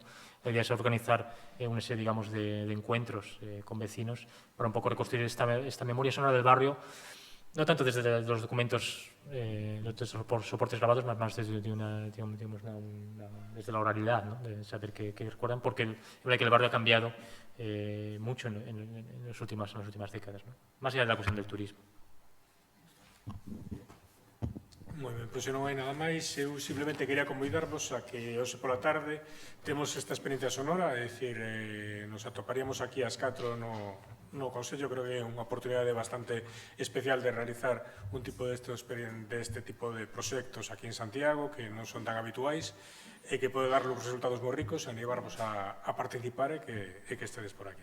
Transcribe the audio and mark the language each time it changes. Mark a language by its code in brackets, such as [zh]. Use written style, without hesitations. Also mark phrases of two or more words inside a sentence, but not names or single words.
[es] La idea es organizar una serie, digamos, de encuentros con vecinos para un poco reconstruir esta memoria sonora del barrio, no tanto desde los documentos, los soportes grabados, más desde, desde la oralidad, ¿no? De saber qué recuerdan, porque es verdad que el barrio ha cambiado mucho en las últimas décadas, ¿no? Más allá de la cuestión del turismo. [gl] Moi ben, pois se non hai nada máis, eu simplemente quería convidarvos a que hoxe pola tarde temos esta experiencia sonora, é dicir, nos atoparíamos aquí ás 4 no Consello, creo que é unha oportunidade bastante especial de realizar un tipo deste tipo de proxectos aquí en Santiago, que non son tan habituais, e que pode dar uns resultados moi ricos, e animarvos a participar e que estedes por aquí.